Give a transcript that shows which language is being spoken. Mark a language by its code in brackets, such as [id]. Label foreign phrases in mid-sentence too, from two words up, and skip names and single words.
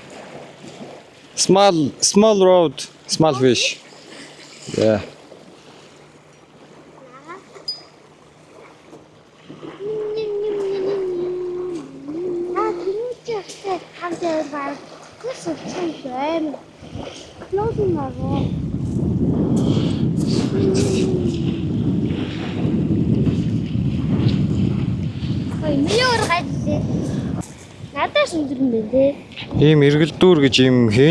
[en] Small rod, small fish. Yeah. Can you just sit under my this is too good. Closing my rod. [mn] Ой, миний ураг ажиллаа. Надад сүндэр юм байна те. Ийм эргэлдүүр гэж юм хийн.